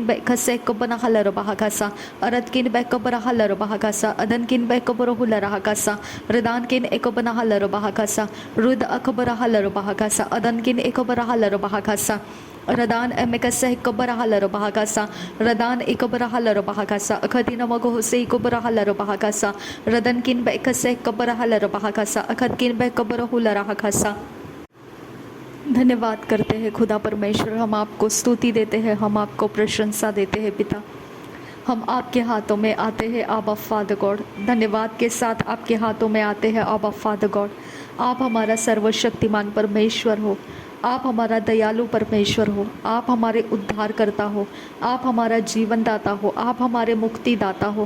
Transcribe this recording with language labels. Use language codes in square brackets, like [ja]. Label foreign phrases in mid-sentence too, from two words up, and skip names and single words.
[hi] बैकसे कबना हलर बहाकासा अरद किन बैकबरा हलर बहाकासा अदन किन बैकबर हुलर हकासा रदान किन एकबना हलर बहाकासा रुद अकबरा हलर बहाकासा अदन किन एकबरा हलर बहाकासा रदान एमेकसे कबरा हलर बहाकासा रदान एकबरा हलर बहाकासा अखदिन मगो हुसे कबरा हलर बहाकासा रदन किन बैकसे कबरा हलर बहाकासा अखद किन बैकबर हुलर हकासा। धन्यवाद करते हैं खुदा परमेश्वर, हम आपको स्तुति देते हैं, हम आपको प्रशंसा देते हैं पिता। हम आपके हाथों में आते हैं आबा [en] Father God, [hi] धन्यवाद के साथ आपके हाथों में आते हैं आबा [en] Father God. [hi] आप हमारा सर्वशक्तिमान परमेश्वर हो, आप हमारा दयालु परमेश्वर हो, आप हमारे उद्धारकर्ता हो, आप हमारा जीवन दाता हो, आप हमारे मुक्ति दाता हो।